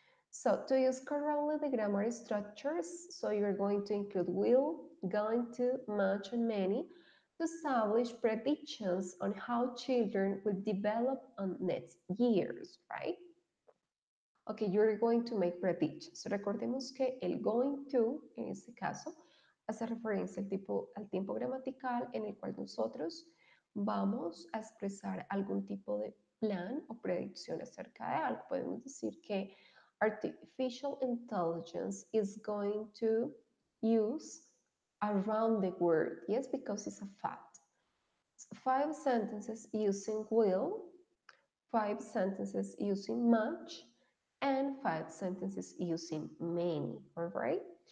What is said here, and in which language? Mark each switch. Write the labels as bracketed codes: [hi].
[en] So to use correctly the grammar structures, so you're going to include will, going to, much, and many to establish predictions on how children will develop on next years, right? Okay, you're going to make predictions. [es] Recordemos que el going to, en este caso, hace referencia al tiempo gramatical en el cual nosotros vamos a expresar algún tipo de plan o predicción acerca de algo. Podemos decir que [en] artificial intelligence is going to use around the word, yes, because it's a fact. 5 sentences using will, 5 sentences using much, and 5 sentences using many, all right?